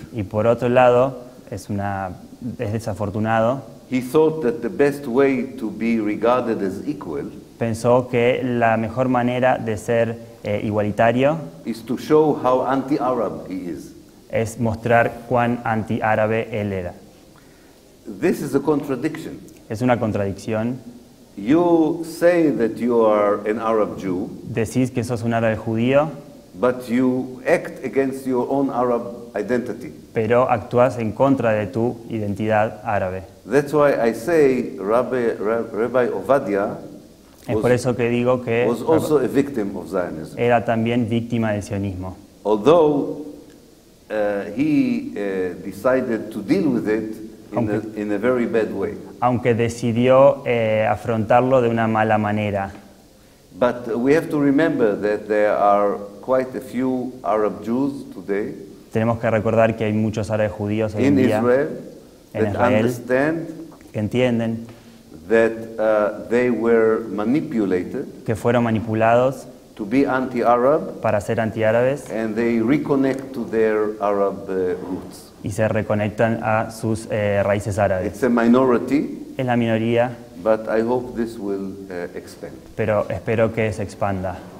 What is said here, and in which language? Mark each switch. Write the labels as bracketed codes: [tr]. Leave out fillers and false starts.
[es] Y por otro lado, es desafortunado, [en] he thought that the best way to be regarded as equal [es] pensó que la mejor manera de ser igualitario [en] is to show how anti-Arab he is. [es] es mostrar cuán antiárabe él era. [en] This is a contradiction. [es] Es una contradicción. [en] You say that you are an Arab Jew, [es] Decís que sos un árabe judío, [en] but you act against your own Arab identity. [es] pero actúas en contra de tu identidad árabe. [en] That's why I say Rabbi Ovadia [es] Es por eso que digo que [en] was also a victim of Zionism. [es] era también víctima del sionismo. [en] Although he decided to deal with it in a very bad way. [es] Aunque decidió afrontarlo de una mala manera. [en] But we have to remember that there are quite a few Arab Jews today [es] Tenemos que recordar que hay muchos árabes judíos hoy en [en] in [es] día [en] Israel [es] en [en] that [es] Israel [en] understand [es] que entienden [en] that they were manipulated [es] que fueron manipulados [en] to be anti-Arab, [es] para ser antiárabes [en] and they reconnect to their Arab roots. [es] y se reconectan a sus raíces árabes. [en] It's a minority, [es] Es la minoría, [en] but I hope this will expand. [es] pero espero que se expanda.